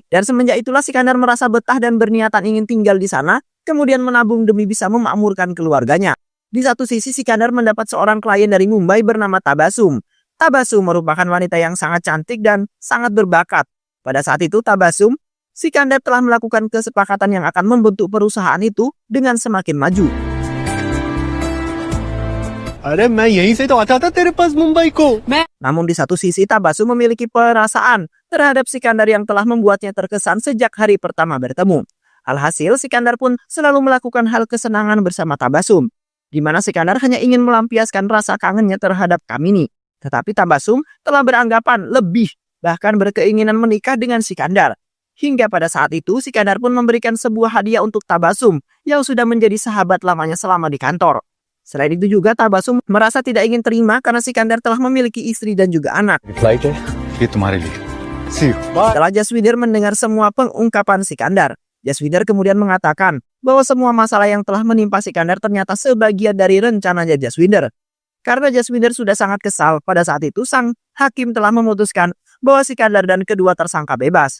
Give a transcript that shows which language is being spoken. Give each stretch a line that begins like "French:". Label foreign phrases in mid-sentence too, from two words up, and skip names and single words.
Indonesian: Dan semenjak itulah Sikandar merasa betah dan berniatan ingin tinggal di sana, kemudian menabung demi bisa memakmurkan keluarganya. Di satu sisi Sikandar mendapat seorang klien dari Mumbai bernama Tabasum. Tabasum merupakan wanita yang sangat cantik dan sangat berbakat. Pada saat itu Tabasum, Sikandar telah melakukan kesepakatan yang akan membentuk perusahaan itu dengan semakin maju.
Hindi: अरे मैं यहीं से तो आता था तेरे पास मुंबई को।
Indonesian: Namun di satu sisi Tabasum memiliki perasaan terhadap Sikandar yang telah membuatnya terkesan sejak hari pertama bertemu. Alhasil Sikandar pun selalu melakukan hal kesenangan bersama Tabasum, di mana Sikandar hanya ingin melampiaskan rasa kangennya terhadap Kamini. Tetapi Tabasum telah beranggapan lebih, bahkan berkeinginan menikah dengan Sikandar. Hingga pada saat itu Sikandar pun memberikan sebuah hadiah untuk Tabasum yang sudah menjadi sahabat lamanya selama di kantor. Selain itu juga Tabasum merasa tidak ingin terima karena Sikandar telah memiliki istri dan juga anak.
Hindi: फ्लाइट है ये तुम्हारे लिए।
English: See you।
Indonesian: Setelah Jaswinder mendengar semua pengungkapan Sikandar, Jaswinder kemudian mengatakan bahwa semua masalah yang telah menimpa Sikandar ternyata sebagian dari rencananya Jaswinder. Karena Jaswinder sudah sangat kesal, pada saat itu sang hakim telah memutuskan bahwa Sikandar dan kedua tersangka bebas.